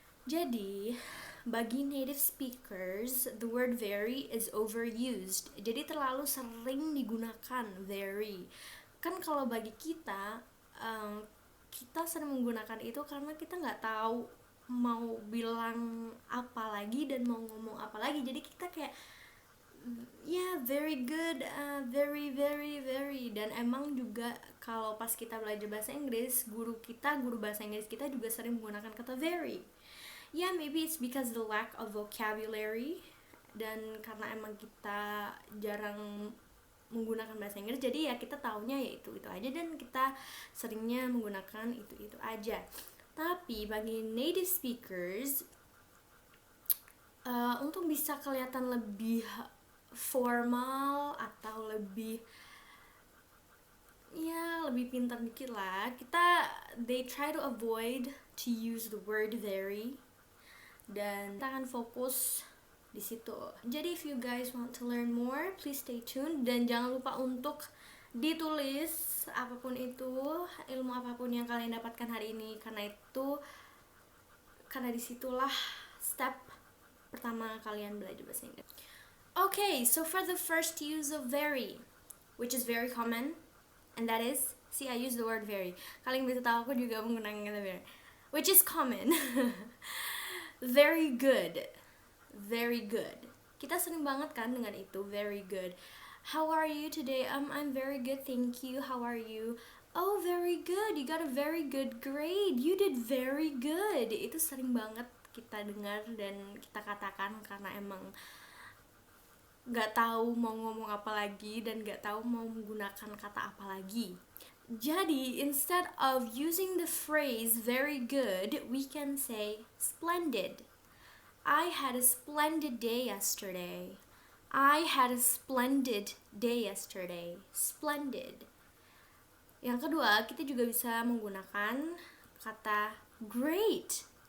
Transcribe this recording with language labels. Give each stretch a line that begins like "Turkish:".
English: Jadi, bagi native speakers, the word very is overused.
Indonesian: Jadi terlalu sering digunakan very. Kan kalau bagi kita, kita sering menggunakan itu karena kita nggak tahu mau bilang apa lagi dan mau ngomong apa lagi. Jadi kita kayak very good, very. Dan emang juga kalau pas kita belajar bahasa Inggris, guru bahasa Inggris kita juga sering menggunakan kata very. Maybe it's because the lack of vocabulary, dan karena emang kita jarang menggunakan bahasa Inggris, jadi ya kita taunya ya itu aja dan kita seringnya menggunakan itu aja. Tapi bagi native speakers, untuk bisa kelihatan lebih formal atau lebih pintar dikit lah, they try to avoid to use the word very, dan kita akan fokus di situ. Jadi if you guys want to learn more, please stay tuned dan jangan lupa untuk ditulis apapun itu, ilmu apapun yang kalian dapatkan hari ini, karena disitulah step pertama kalian belajar bahasa Inggris.
English: Okay, so for the first use of very, which is very common, and that is, I use the word very.
Indonesian: Kalian bisa tahu aku juga menggunakan kata very, which is common. Very good. Very good. Kita sering banget kan dengan itu, very good.
English: How are you today? I'm very good, thank you. How are you? Oh, very good. You got a very good grade. You did very good.
Indonesian: Itu sering banget kita dengar dan kita katakan karena emang gak tahu mau ngomong apa lagi dan gak tahu mau menggunakan kata apa lagi.
English: Jadi, instead of using the phrase very good, we can say splendid. I had a splendid day yesterday. I had a splendid day yesterday. Splendid.
Indonesian: Yang kedua, kita juga bisa menggunakan kata great.